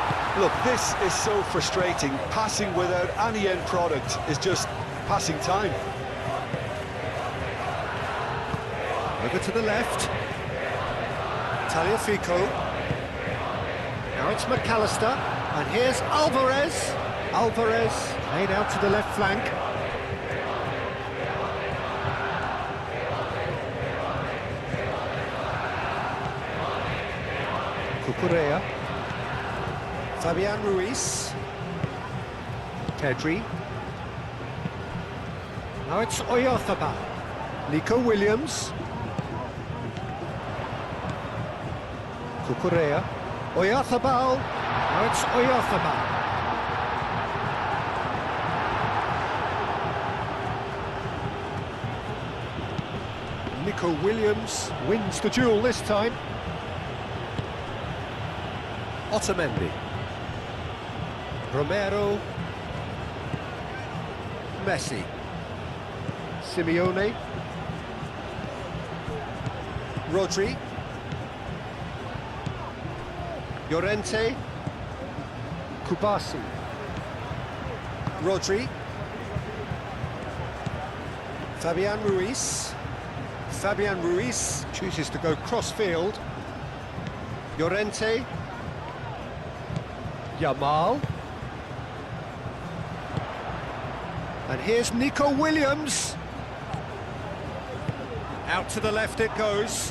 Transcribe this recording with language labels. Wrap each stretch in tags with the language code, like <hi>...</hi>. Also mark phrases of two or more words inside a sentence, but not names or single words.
<en>Look, this is so frustrating. Passing without any end product is just passing time. Over to the left. Taliafico. Now it's McAllister. And here's Alvarez. Alvarez laid out to the left flank. Cucurella. Fabian Ruiz. Pedri. Now it's Oyarzabal. Nico Williams. Cucurella. Oyarzabal. Now it's Oyarzabal. Nico Williams wins the duel this time. Otamendi. Romero. Messi. Simeone. Rodri. Llorente. Kubasi. Rodri. Fabian Ruiz. Fabian Ruiz chooses to go cross-field. Llorente. Yamal. And here's Nico Williams. Out to the left it goes.</en>